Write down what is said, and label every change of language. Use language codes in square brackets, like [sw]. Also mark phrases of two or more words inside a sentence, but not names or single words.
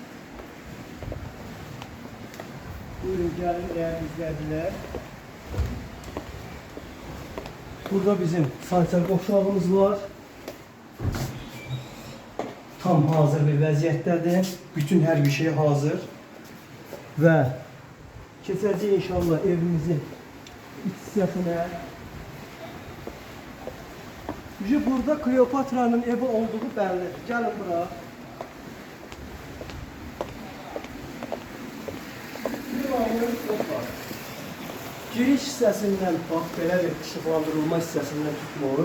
[tr] Buyurun gelin değerli izleyiciler. [az] Burada bizim sanitar boşağımız var. Tam hazır bir vəziyyətdədir. Bütün her bir şey hazır. Ve keçəcəyik inşallah evimizin iç hissəsinə. Burada Kleopatranın evi olduğu bəllidir. Gəlin bura. Giriş hissəsindən bax, belə bir işıqlandırılma hissəsindən tutmuş.